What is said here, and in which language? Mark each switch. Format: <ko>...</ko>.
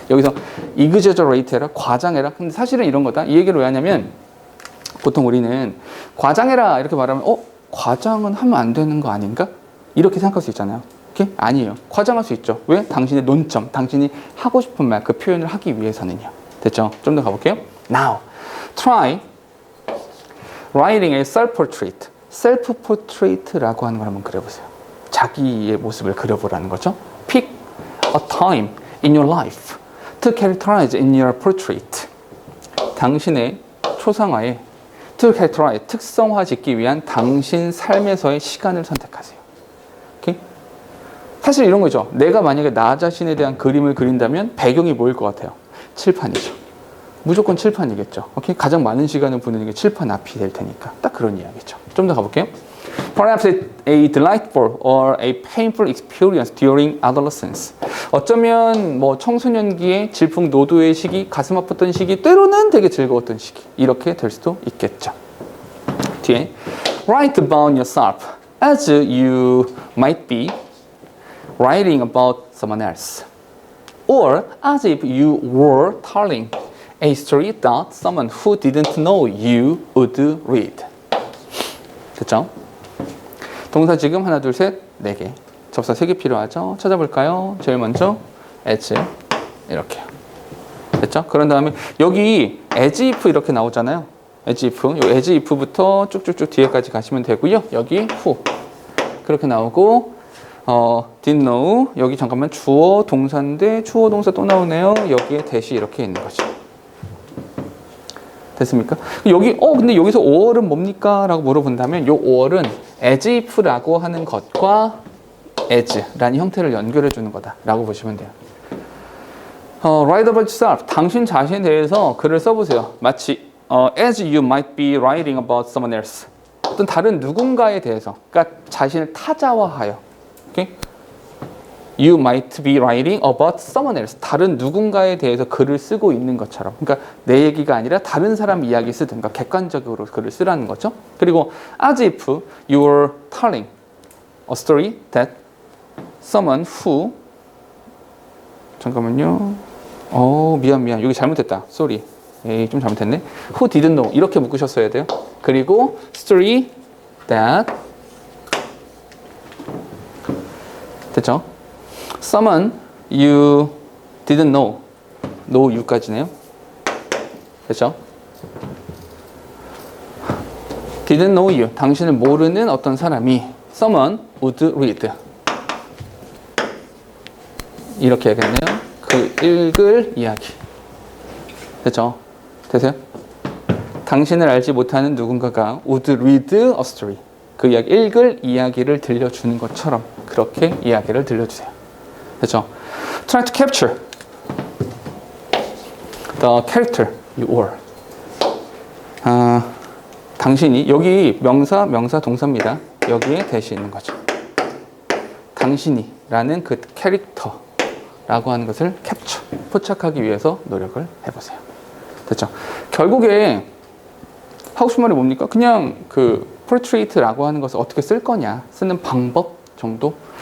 <ko>여기서 exaggerate 해라, 과장해라. 근데 사실은 이런 거다. 이 얘기를 왜 하냐면 보통 우리는 과장해라 이렇게 말하면 과장은 하면 안 되는 거 아닌가? 이렇게 생각할 수 있잖아요. 오케이? 아니에요. 과장할 수 있죠. 왜? 당신의 논점, 당신이 하고 싶은 말, 그 표현을 하기 위해서는요. 됐죠? 좀 더 가볼게요.</ko> <en>Now, try writing a self-portrait.</en> <ko>self-portrait라고 하는 걸 한번 그려보세요. 자기의 모습을 그려보라는 거죠.</ko> <en>Pick a time in your life to characterize in your portrait.</en> <ko>당신의 초상화에</ko> <en>to characterize,</en> <ko>특성화 짓기 위한 당신 삶에서의 시간을 선택하세요. 오케이? 사실 이런 거죠. 내가 만약에 나 자신에 대한 그림을 그린다면 배경이 뭐일 것 같아요? 칠판이죠. 무조건 칠판이겠죠. 오케이? 가장 많은 시간을 보내는 게 칠판 앞이 될 테니까. 딱 그런 이야기죠. 좀 더 가볼게요.</ko> <en>Perhaps a delightful or a painful experience during adolescence.</en> <ko>어쩌면 뭐 청소년기의 질풍노도의 시기, 가슴 아팠던 시기, 때로는 되게 즐거웠던 시기. 이렇게 될 수도 있겠죠. 뒤에</ko> <en>Write about yourself as you might be writing about someone else. Or as if you were telling a story that someone who didn't know you would read.</en> <ko>됐죠? 동사 지금 하나, 둘, 셋, 네 개. 접사 3개 필요하죠? 찾아볼까요? 제일 먼저 as 이렇게요. 됐죠? 그런 다음에 여기 as if 이렇게 나오잖아요. as if. 요 as if부터 쭉쭉쭉 뒤에까지 가시면 되고요. 여기 who 그렇게 나오고</ko> <en>didn't know</en> <ko>여기 잠깐만 주어 동사인데 주어 동사 또 나오네요. 여기에 대시 이렇게 있는 거죠. 됐습니까? 여기 근데 여기서 5월은 뭡니까? 라고 물어본다면 요 5월은 as if라고 하는 것과 as라는 형태를 연결해 주는 거다 라고 보시면 돼요.</ko> <en>Write about yourself.</en> <ko>당신 자신에 대해서 글을 써보세요. 마치</ko> <en>as you might be writing about someone else.</en> <ko>어떤 다른 누군가에 대해서, 그러니까 자신을 타자화하여. 오케이?</ko> <en>You might be writing about someone else.</en> <ko>다른 누군가에 대해서 글을 쓰고 있는 것처럼. 그러니까 내 얘기가 아니라 다른 사람 이야기 쓰든가 객관적으로 글을 쓰라는 거죠. 그리고</ko> <en>as if you were telling a story that someone who</en> <ko>잠깐만요. 미안. 여기 잘못했다.</ko> <en>sorry.</en> <ko>에이, 좀 잘못했네.</ko> <en>Who didn't know.</en> <ko>이렇게 묶으셨어야 돼요. 그리고 story that 됐죠?</ko> <en>Someone you didn't know. know you</en> <ko>까지네요. 됐죠?</ko> <en>didn't know you.</en> <ko>당신을 모르는 어떤 사람이</ko> <en>someone would read.</en> <ko>이렇게 해야겠네요. 그 읽을 이야기. 됐죠? 되세요? 당신을 알지 못하는 누군가가</ko> <en>would read a story.</en> <ko>그 이야기, 읽을 이야기를 들려주는 것처럼 그렇게 이야기를 들려주세요. 됐죠?</ko> <en>Try to capture the character you were.</en> <ko>당신이, 여기 명사, 동사입니다. 여기에 대시 있는 거죠. 당신이 라는 그 캐릭터라고 하는 것을 캡처, 포착하기 위해서 노력을 해보세요. 됐죠? 결국에 하고 싶은 말이 뭡니까? 그냥 그 portrait라고 하는 것을 어떻게 쓸 거냐, 쓰는 방법 정도?</ko>